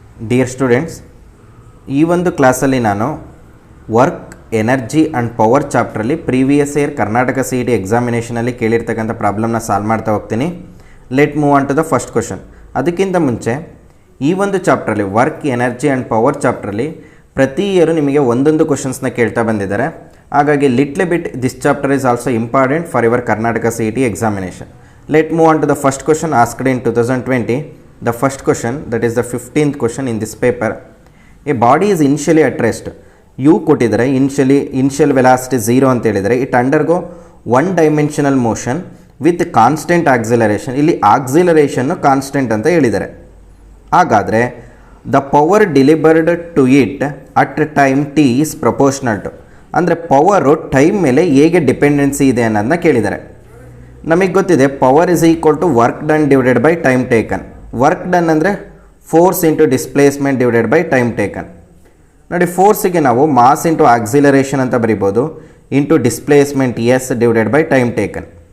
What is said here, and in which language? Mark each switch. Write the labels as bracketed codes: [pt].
[kn] Dear students, ಈ ಒಂದು ಕ್ಲಾಸಲ್ಲಿ ನಾನು work, energy and power ಚಾಪ್ಟ್ರಲ್ಲಿ previous year Karnataka CET ಎಕ್ಸಾಮಿನೇಷನಲ್ಲಿ ಕೇಳಿರ್ತಕ್ಕಂಥ ಪ್ರಾಬ್ಲಮ್ನ solve ಮಾಡ್ತಾ ಹೋಗ್ತೀನಿ. [en] Let move on to the first question. [kn] ಅದಕ್ಕಿಂತ ಮುಂಚೆ ಈ ಒಂದು ಚಾಪ್ಟ್ರಲ್ಲಿ ವರ್ಕ್, ಎನರ್ಜಿ ಆ್ಯಂಡ್ ಪವರ್ ಚಾಪ್ಟ್ರಲ್ಲಿ ಪ್ರತಿ ಇಯರು ನಿಮಗೆ ಒಂದೊಂದು ಕ್ವಶನ್ಸ್ನ ಕೇಳ್ತಾ ಬಂದಿದ್ದಾರೆ. [en] ಹಾಗಾಗಿ little bit this chapter is also important for your Karnataka CET examination. Let's move on to the first question asked in 2020. The first question, that is the 15th question in this paper. A body is initially at rest. U [kn] ಕೊಟ್ಟಿದ್ದಾರೆ, [en] initial velocity 0 [kn] ಅಂತ ಹೇಳಿದರೆ, [en] it undergo one dimensional motion with constant acceleration. [kn] ಇಲ್ಲಿ acceleration constant ಅಂತ ಹೇಳಿದ್ದಾರೆ. ಹಾಗಾದರೆ [en] the power delivered to it at time t is proportional to, [kn] ಅಂದರೆ power time ಮೇಲೆ ಹೇಗೆ ಡಿಪೆಂಡೆನ್ಸಿ ಇದೆ ಅನ್ನೋದನ್ನ ಕೇಳಿದ್ದಾರೆ. ನಮಗೆ ಗೊತ್ತಿದೆ [en] Power is equal to work done divided by time taken. Work done ಅಂದರೆ force into displacement divided by time taken. [kn] ನೋಡಿ, ಫೋರ್ಸಿಗೆ ನಾವು [en] mass into acceleration [kn] ಅಂತ ಬರಿಬೋದು, [en] Into displacement S divided by time taken.